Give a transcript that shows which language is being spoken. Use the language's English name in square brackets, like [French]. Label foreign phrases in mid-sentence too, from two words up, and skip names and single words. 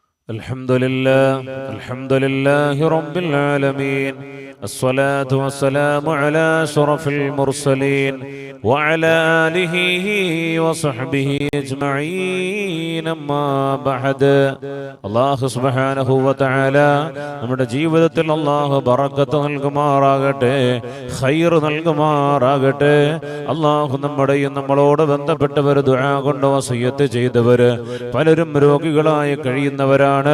[Arabic] الحمد لله رب العالمين. الصلاة والسلام على أشرف المرسلين وعلى آله وصحبه أجمعين. أما بعد. الله سبحانه وتعالى [Malayalam] നമ്മുടെ ജീവിതത്തിൽ അല്ലാഹു ബറക്കത്ത് നൽകുമാറാകട്ടെ, ഖൈർ നൽകുമാറാകട്ടെ. അല്ലാഹു നമ്മുടെയും നമ്മളോട് ബന്ധപ്പെട്ടവർ ദുആ കൊണ്ട് വസിയത്ത് ചെയ്തവർ പലരും രോഗികളായി കഴിയുന്നവരാണ്.